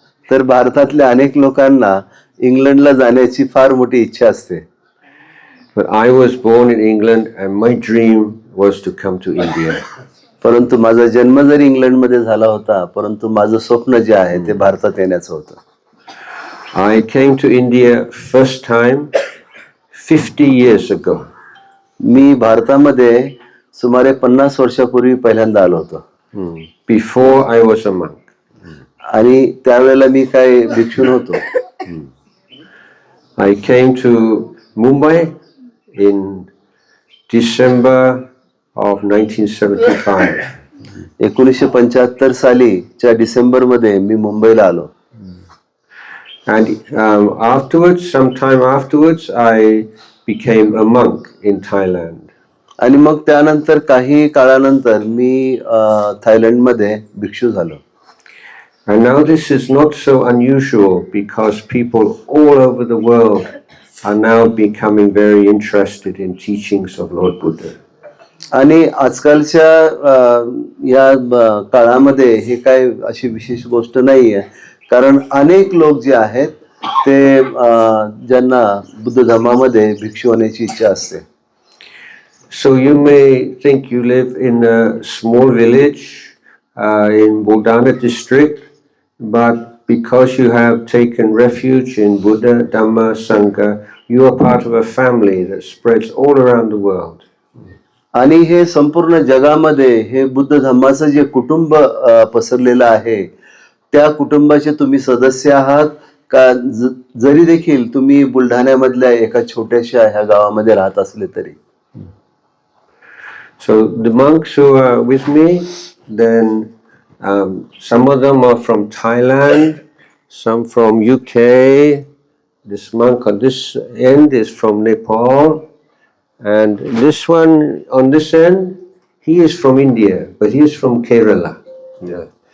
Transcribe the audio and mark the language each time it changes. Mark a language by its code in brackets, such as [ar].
[mr] तर भारतातल्या अनेक लोकांना इंग्लंडला जाण्याची फार मोठी इच्छा असते. [en] But I was born in England and my dream was to come to India. [mr] परंतु माझा जन्म जरी इंग्लंडमध्ये झाला होता, परंतु माझं स्वप्न जे आहे ते भारतात येण्याचं होतं. [en] I came to India first time 50 years ago. [mr] मी भारतामध्ये सुमारे 50 वर्षापूर्वी पहिल्यांदा आलो होतो. [en] Before I was a monk. [mr] आणि त्यावेळेला मी काय भिक्षू नव्हतो. [en] I came to Mumbai in December of 1975. [mr] 1975 सालीच्या डिसेंबरमध्ये मी मुंबईला आलो. [en] And sometime afterwards, I became a monk in Thailand. [mr] आणि मग त्यानंतर काही काळानंतर मी थायलंडमध्ये भिक्षू झालो. [en] And now this is not so unusual because people all over the world are now becoming very interested in teachings of Lord Buddha. [mr] आणि आजकालच्या या काळामध्ये हे काय अशी विशेष गोष्ट नाहीये, कारण अनेक लोक जे आहेत ते ज्यांना बुद्ध धर्मामध्ये भिक्षू होण्याची इच्छा असते. [en] So you may think you live in a small village in Bodhana district, but because you have taken refuge in Buddha, Dhamma, Sangha, you are part of a family that spreads all around the world. [mr] आणि हे संपूर्ण जगामध्ये हे बुद्ध धर्माचं जे कुटुंब पसरलेलं आहे, त्या कुटुंबाचे तुम्ही सदस्य आहात का, जरी देखील तुम्ही बुलढाण्यामधल्या एका छोट्याशा ह्या गावामध्ये राहत असले तरी. [en] So the monks who are with me, then some of them are from Thailand, some from UK. This monk on this end is from Nepal, and this one on this end, he is from India, but he is from Kerala. Yeah.